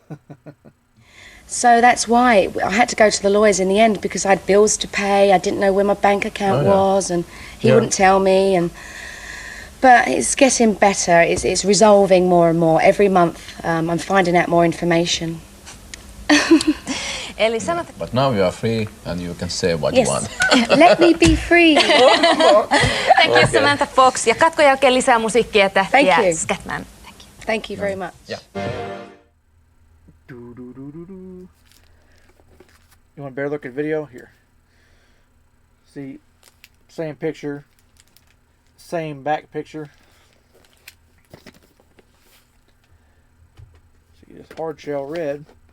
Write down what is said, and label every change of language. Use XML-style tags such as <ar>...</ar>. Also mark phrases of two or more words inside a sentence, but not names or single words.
<en>So that's why I had to go to the lawyers in the end, because I had bills to pay. I didn't know where my bank account was, and he wouldn't tell me. But it's getting better. It's resolving more and more every month. I'm finding out more information.</en> <fi>Eli sanot,</fi> <en>But now you are free and you can say what you want. Let me be free. thank you Samantha Fox.</en> <fi>Ja katkoja oikein lisää musiikkia tähtiä.</fi> <en>Thank you. Scatman. Thank you very much. Yeah. You want a better look at video? Here. See, same picture, same back picture. See this hard shell red.</en>